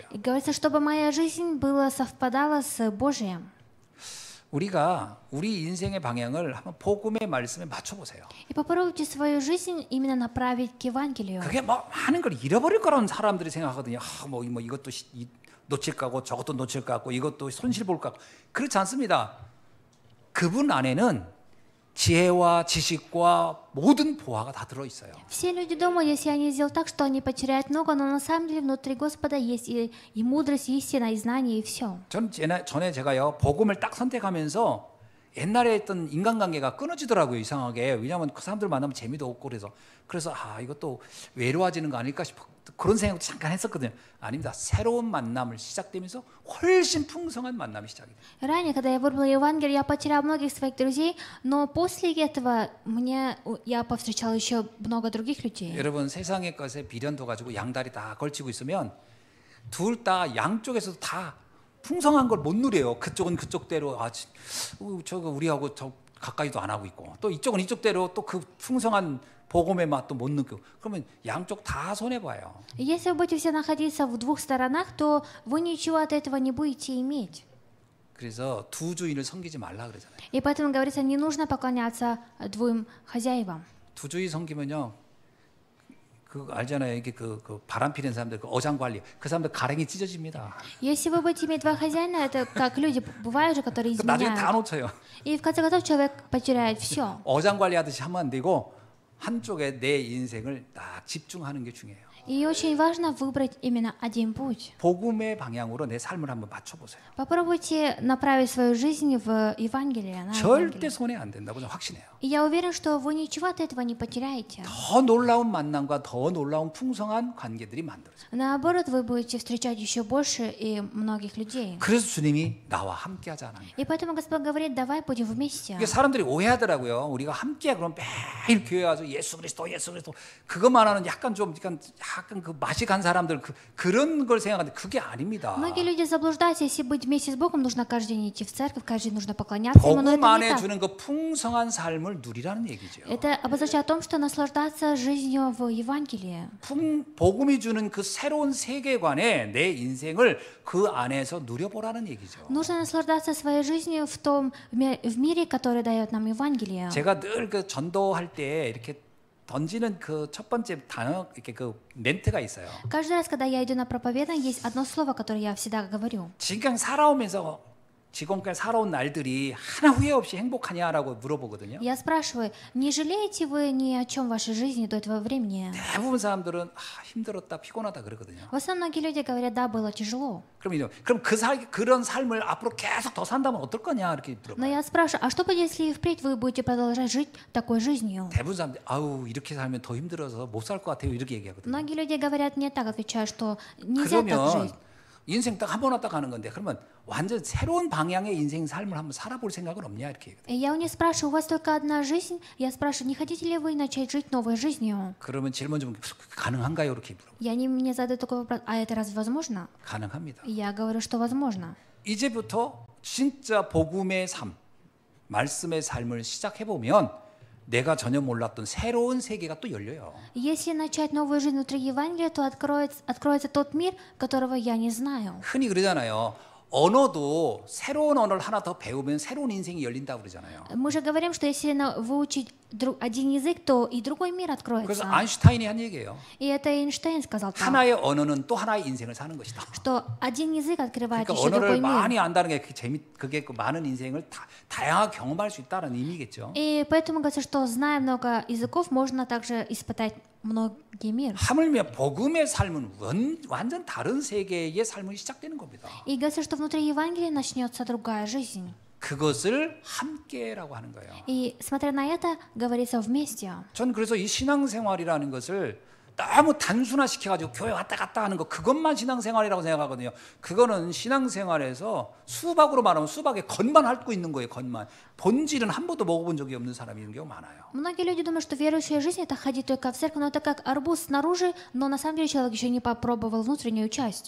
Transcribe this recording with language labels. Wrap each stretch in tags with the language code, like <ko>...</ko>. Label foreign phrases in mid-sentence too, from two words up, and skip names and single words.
<ru>И говорится, чтобы моя жизнь совпадала с Божиим.</ru> <ko>우리가 우리 인생의 방향을 한번 복음의 말씀에 맞춰보세요.</ko> <ru>И попробуйте свою жизнь именно направить к Евангелию.</ru> <ko>그게 뭐 많은 걸 잃어버릴 거라는 사람들이 생각하거든요. 뭐 이것도 놓칠 거고 저것도 놓칠 거 같고 이것도 손실 볼 거 같고 그렇지 않습니다. 그분 안에는 지혜와 지식과 모든 보화가 다 들어 있어요.</ko> <ru>Все люди думают, если они сделают так, что они потеряют много, но на самом деле внутри Господа есть и мудрость, и истина, и знание, и все.</ru> <ko>전에 제가요 복음을 딱 선택하면서 옛날에 했던 인간관계가 끊어지더라고요. 이상하게. 왜냐하면 그 사람들 만나면 재미도 없고 그래서 이것도 외로워지는 거 아닐까 싶어 그런 생각도 잠깐 했었거든요. 아닙니다. 새로운 만남을 시작되면서 훨씬 풍성한 만남이 시작이 돼요.</ko> <ru>Ранее, когда я выбрала Евангелие, я потеряла многих своих друзей, но после этого я повстречала еще много других людей.</ru> <ko>여러분 세상의 것에 비련도 가지고 양다리 다 걸치고 있으면 둘 다 양쪽에서 다 풍성한 걸 못 누려요. 그쪽은 그쪽대로 저거 우리하고 저 가까이도 안 하고 있고 또 이쪽은 이쪽대로 또 그 풍성한 복음의 맛도 못 느끼고 그러면 양쪽 다 손해 봐요.</ko> <ru>Если вы будете все находиться в двух сторонах, то вы ничего от этого не будете иметь.</ru> <ko>그래서 두 주인을 섬기지 말라 그러잖아요.</ko> <ru>И поэтому говорится, не нужно поклоняться двум хозяевам.</ru> <ko>두 주인 섬기면요. 그 알잖아요. 이게 그 바람 피는 사람들, 그 어장 관리, 그 사람들 가랭이 찢어집니다.</ko> <ru>Если вы будете иметь два хозяина, это как люди бывают же, которые</ru> <ko>나중에 다</ko> <ru>изменяют.</ru> <ko>놓쳐요.</ko> <ru>И в конце концов человек потеряет все.</ru> <ko>어장 관리하듯이 하면 안 되고 한쪽에 내 인생을 딱 집중하는 게 중요해요.</ko> <ru>И очень важно выбрать именно один путь.</ru> <ko>복음의 방향으로 내 삶을 한번 맞춰보세요.</ko> <ru>Попробуйте направить свою жизнь в Евангелие. на</ru> <ko>절대</ko> <ru>Евангелие.</ru> <ko>손해 안 된다고 저는 확신해요.</ko> <ru>И я уверен, что вы ничего от этого не потеряете.</ru> <ko>더 놀라운 만남과 더 놀라운 풍성한 관계들이 만들어져요.</ko> <ru>Наоборот, вы будете встречать еще больше и многих людей.</ru> <ko>그래서 주님이 나와 함께하자는 거예요.</ko> <ru>И поэтому Господь говорит, давай будем вместе.</ru> <ko>이게 사람들이 오해하더라고요. 우리가 함께 그럼 매일 교회 와서 예수 그리스도 그것만 하는 약간 그 맛이 간 사람들 그런 걸 생각하는데 그게 아닙니다.</ko> <ru>Многие люди заблуждаются, если быть вместе с Богом, нужно каждый день идти в церковь, каждый день нужно поклоняться Ему, но</ru> <ko>복음</ko> <ru>это не</ru> <ko>안에</ko> <ru>так.</ru> <ko>주는 그 풍성한 삶을 누리라는 얘기죠.</ko> <ru>Это обозначает о том, что наслаждаться жизнью в Евангелии.</ru> <ko>복음이 주는 그 새로운 세계관에 내 인생을 그 안에서 누려보라는 얘기죠.</ko> <ru>Нужно наслаждаться своей жизнью в мире, который дает нам Евангелие.</ru> <ko>제가 늘 그 전도할 때 이렇게 던지는 그 첫 번째 단어 이렇게 그 멘트가 있어요.</ko> <ru>Каждый раз, когда я иду на проповедание, есть одно слово, которое я всегда говорю.</ru> <ko>지금 살아오면서 지금까지 살아온 날들이 하나 후회 없이 행복하냐라고 물어보거든요.</ko> <ru>Я спрашиваю, не жалеете вы ни о чем в вашей жизни до этого времени?</ru> <ko>대부분 사람들은 힘들었다, 피곤하다 그러거든요.</ko> <ru>В основном многие люди говорят, да, было тяжело.</ru> <ko>그럼 그런 삶을 앞으로 계속 더 산다면 어떨 거냐 이렇게</ko> <ru>Но</ru> <ko>물어봐요.</ko> <ru>я спрашиваю, а что будет, если и впредь вы будете продолжать жить такой жизнью?</ru> <ko>대부분 사람들이 이렇게 살면 더 힘들어서 못 살 것 같아요 이렇게 얘기하거든요.</ko> <ru>Многие люди говорят, не так, отвечают, что нельзя так</ru> <ko>그러면</ko> <ru>жить.</ru> <ko>인생 딱 한 번 왔다 가는 건데 그러면 완전 새로운 방향의 인생 삶을 한번 살아볼 생각은 없냐 이렇게 얘기해요.</ko> <ru>И я у них спрашиваю, у вас только одна жизнь? Я спрашиваю, не хотите ли вы начать жить новой жизнью?</ru> <ko>그러면 질문 좀 가능한가요 이렇게 물어봐요.</ko> <ru>И они мне задают такой вопрос, а это разве возможно?</ru> <ko>가능합니다.</ko> <ru>И я говорю, что возможно.</ru> <ko>이제부터 진짜 복음의 삶, 말씀의 삶을 시작해 보면 내가 전혀 몰랐던 새로운 세계가 또 열려요.</ko> <ru>Если начать новую жизнь внутри Евангелия, то откроется тот мир, которого я не знаю.</ru> <ko>흔히 그러잖아요. 언어도 새로운 언어를 하나 더 배우면 새로운 인생이 열린다고 그러잖아요.</ko> <ru>Мы же говорим, что если выучить один язык, то и другой мир</ru> <ko>그래서</ko> <ru>откроется.</ru> <ko>아인슈타인이 한 얘기예요.</ko> <ru>И это Эйнштейн сказал так,</ru> <ko>하나의 언어는 또 하나의 인생을 사는 것이다.</ko> <ru>что один язык открывает</ru> <ko>그러니까</ko> <ru>еще</ru> <ko>언어를</ko> <ru>другой mир.</ru> <ko>많이 안다는 게 그게 그 많은 인생을 다양하게 경험할 수 있다는 의미겠죠.</ko> <ru>И поэтому говорится, что зная много языков, можно также испытать многий мир.</ru> <ko>하물며 복음의 삶은 완전 다른 세계의 삶이 시작되는 겁니다.</ko> <ru>И говорится, что внутри Евангелия начнется другая жизнь.</ru> <ko>그것을 함께라고 하는 거예요.</ko> <ru>И смотря на это, говорится вместе.</ru> <ko>전 그래서 이 신앙생활이라는 것을 너무 단순화시켜가지고 교회 왔다 갔다 하는 거 그것만 신앙생활이라고 생각하거든요. 그거는 신앙생활에서 수박으로 말하면 수박에 겉만 핥고 있는 거예요. 겉만. 본질은 한 번도 먹어본 적이 없는 사람이 있는 경우 많아요.</ko> <ru>Многие люди думают, что верующая жизнь — это ходить только в церковь, но это как арбуз снаружи, но на самом деле человек еще не попробовал внутреннюю часть.</ru>